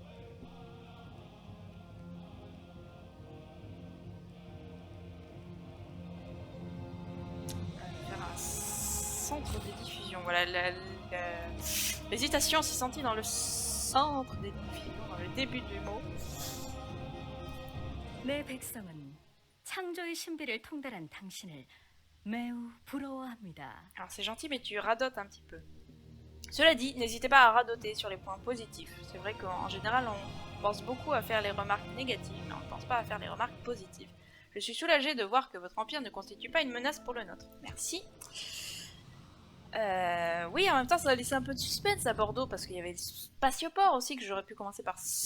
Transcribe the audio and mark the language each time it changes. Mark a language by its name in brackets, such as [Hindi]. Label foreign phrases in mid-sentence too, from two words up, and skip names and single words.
[French] On va faire un centre de diffusion. Voilà, l'hésitation s'est sentie dans le centre des diffusions, dans le début du mot. [Korean] 내 백성은 창조의 신비를 통달한 당신을 매우 부러워합니다. [French] Alors c'est gentil, mais tu radotes un petit peu. Cela dit, n'hésitez pas à radoter sur les points positifs. C'est vrai qu'en général, on pense beaucoup à faire les remarques négatives, mais on ne pense pas à faire les remarques positives. Je suis soulagée de voir que votre empire ne constitue pas une menace pour le nôtre. Merci. Oui, en même temps, ça a laissé un peu de suspense à Bordeaux, parce qu'il y avait le spatioport aussi, que j'aurais pu commencer par...